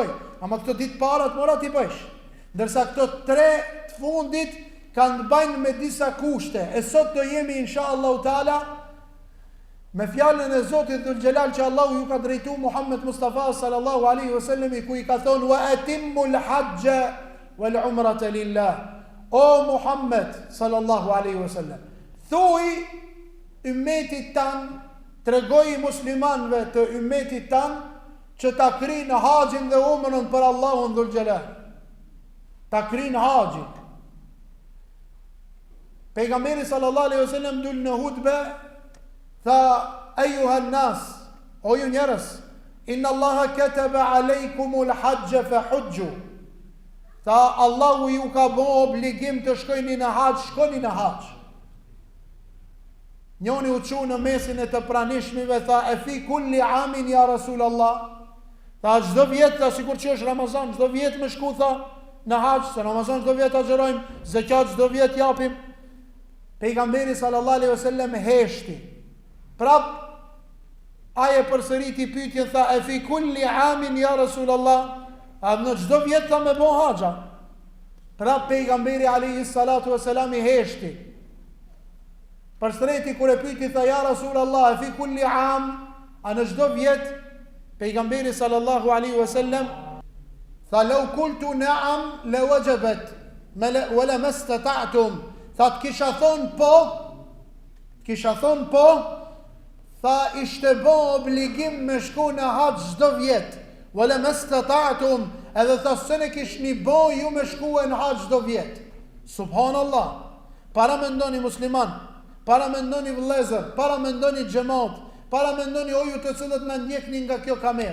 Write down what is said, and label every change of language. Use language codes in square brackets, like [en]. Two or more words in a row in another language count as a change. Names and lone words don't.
[sq] Ama këto ditë parat mora t'i bësh. Ndërsa këto 3 të fundit kanë të bajnë me disa kushte. E sot do jemi [ar] إن شاء الله تعالى [sq] me fjalën e Zotit Dhul Xhelal që Allahu ju ka drejtu Muhammed Mustafa [ar] صلى الله عليه وسلم, [sq] ku i ka thonë [ar] وأتموا الحج والعمرة لله. [sq] O Muhammed [ar] صلى الله عليه وسلم, [sq] thuaj ummetit tan, tregoj muslimanëve të ummetit tan që ta krinë haxhin dhe umrën për Allahun Dhul Xhelal. Ta krinë haxhin. Pejgamberi [ar] صلى الله عليه وسلم [sq] dul në hutbe tha: [ar] "أيها الناس, [sq] o ju njerëz, [ar] إن الله كتب عليكم الحج فحجوا." [sq] Tha: Allahu ju ka bë obligim të shkojni në haxh, shkoni në haxh. Njoni u çu në mesin e të pranishmive, tha: [ar] "أفي كل عام يا رسول الله." [sq] Tha: çdo vjet, tha, sikur që është Ramazan, çdo vjet më shku, tha, në haxh, se Ramazan çdo vjet agjerojmë, zekat çdo vjet japim. Pejgamberi [ar] صلى الله عليه وسلم [sq] heshti. Prap aje përsëriti pyetjen, tha: [ar] "أفي كل عام يا رسول الله?" [sq] A në çdo vjet tha me bon haxha. Prap pejgamberi [ar] عليه الصلاة والسلام [sq] i heshti. Përsëriti kur e pyeti, tha: [ar] "يا رسول الله أفي كل عام?" [sq] A në çdo vjet? [ar] Pejgamberi صلى الله عليه وسلم tha: "لو قلت نعم لوجبت ولما استطعتم." [sq] Tha: "Të kisha thon po, tha ishte bo obligim me shku në haxh çdo vjet. [ar] ولما استطعتم, [sq] edhe tha se ne kishni bo ju me shku në haxh çdo vjet." Subhanallah. Para mendoni musliman, para mendoni vëllezër, para mendoni xhamat, para mendoni o ju të cilët na ndjekni nga kjo kamerë.